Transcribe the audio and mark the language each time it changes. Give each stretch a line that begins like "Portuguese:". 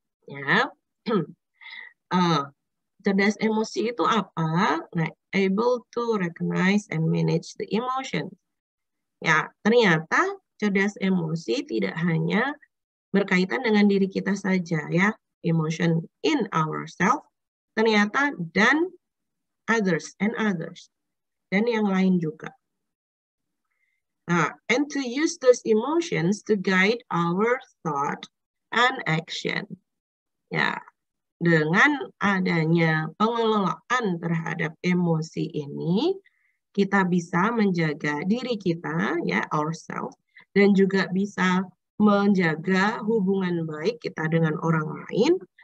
Indonesian: Ya, cerdas emosi itu apa? Nah,
English: able to recognize and manage the emotion.
Indonesian: Ya, ternyata cerdas emosi tidak hanya berkaitan dengan diri kita saja ya,
English: emotion in ourselves,
Indonesian: ternyata dan others dan yang lain juga.
English: Nah, and to use those emotions to guide our thought and action.
Indonesian: Ya, dengan adanya pengelolaan terhadap emosi ini, kita bisa menjaga diri kita, ya, ourselves, dan juga bisa menjaga hubungan baik kita dengan orang lain.